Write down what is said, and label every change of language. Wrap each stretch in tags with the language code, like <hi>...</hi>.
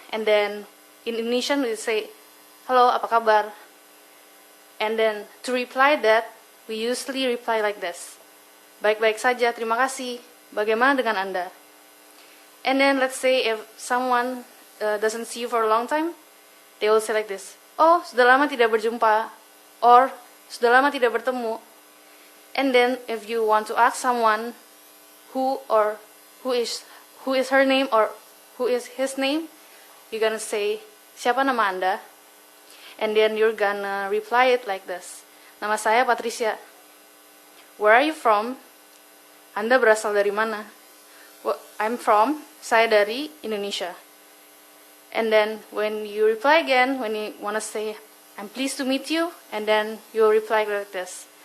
<en>And then in Indonesian, we say, hello,</en> <id>apa kabar?</id> <en>And then to reply that, we usually reply like this.</en> <id>Baik-baik saja, terima kasih. Bagaimana dengan Anda?</id> <en>And then let's say if someone doesn't see you for a long time, they will say like this.</en> <id>Oh, sudah lama tidak berjumpa. Or, sudah lama tidak bertemu.</id> <en>And then if you want to ask someone who is her name or who is his name, you're gonna say,</en> <id>siapa nama Anda?</id> <en>And then you're gonna reply it like this.</en> <id>Nama saya Patricia.</id> <en>Where are you from?</en> <id>Anda berasal dari mana?</id> <en>Well, I'm from,</en> <id>saya dari Indonesia.</id> <en>And then when you reply again, when you wanna say, I'm pleased to meet you, and then you'll reply like this.</en>